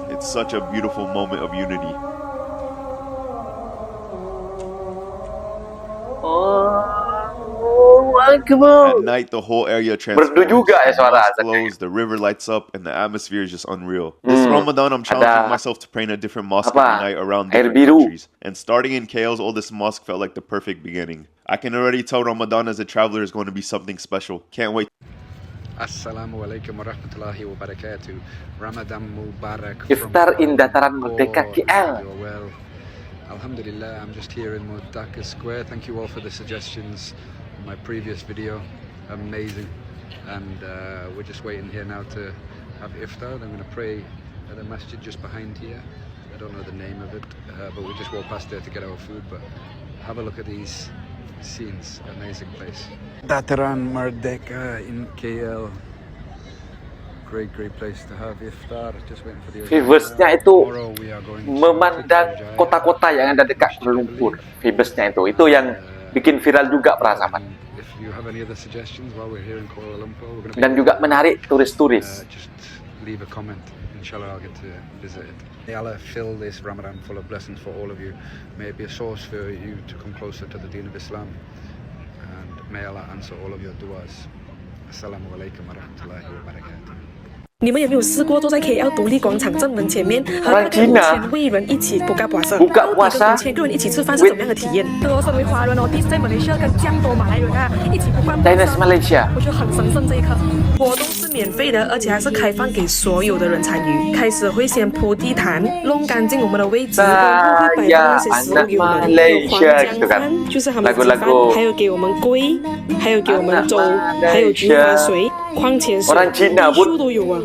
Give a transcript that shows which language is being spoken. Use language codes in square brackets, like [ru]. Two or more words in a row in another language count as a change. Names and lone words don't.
[en] It's such a beautiful moment of unity. At night, the whole area transforms. The mosque glows, the river lights up, and the atmosphere is just unreal. This Ramadan, I'm challenging myself to pray in a different mosque every night around different countries. And starting in KL's oldest mosque felt like the perfect beginning. I can already tell Ramadan as a traveler is going to be something special. Can't wait. [ar] السلام عليكم ورحمة الله وبركاته. رمضان مبارك. [en] Iftar in Dataran Merdeka KL. Well, Alhamdulillah, I'm just here in Dhaka Square. Thank you all for the suggestions on my previous video. Amazing. And we're just waiting here now to have iftar. I'm going to pray at a masjid just behind here. I don't know the name of it, but we just walked past there to get our food. But have a look at these scenes. Amazing place. Dataran Merdeka in KL. Great place to have iftar. Just waiting for the [ms] Vibesnya itu memandang kota-kota yang ada dekat Kuala Lumpur. Vibesnya itu yang bikin viral juga para sahabat. Dan juga menarik turis-turis. [en] Just leave a comment. Inshallah I'll get to visit it. May Allah fill this Ramadan full of blessings for all of you. May it be a source for you to come closer to the Deen of Islam. And may Allah answer all of your du'as. [ar] السلام عليكم ورحمة الله وبركاته. [zh] 你们有没有试过坐在 KL 独立广场正门前面和大概5000位人一起 [ms] buka puasa？ [zh] 到底跟5000个人一起吃饭是怎么样的体验？身为华人哦，第一次在马来西亚跟这样多马来人啊一起 [ms] buka puasa， [zh] 我觉得很神圣这一刻。活动是免费的，而且还是开放给所有的人参与。开始会先铺地毯，弄干净我们的位置，然后会摆放那些食物给我们，有黄姜饭，就是他们的鸡饭，还有给我们龟，还有给我们粥，还有菊花水、矿泉水，全部都有啊。